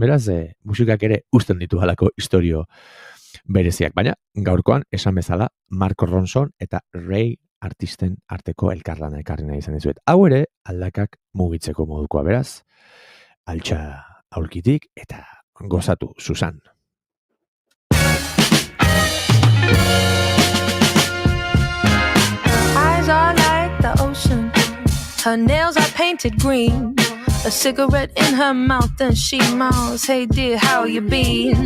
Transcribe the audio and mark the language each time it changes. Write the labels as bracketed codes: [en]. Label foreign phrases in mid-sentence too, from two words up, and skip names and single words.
[eu] Beraz, musikak ere uzten ditu halako istorio bereziak. Baina, gaurkoan, esan bezala, Mark Ronson eta Ray artisten arteko elkarlana ekarri nahi izan dizuet. Hau ere, aldakak mugitzeko modukoa, beraz, altxa aurkitik eta gozatu, [en] Susan. Eyes are like the ocean, her nails are painted green, a cigarette in her mouth and she mouths, hey dear, how you been?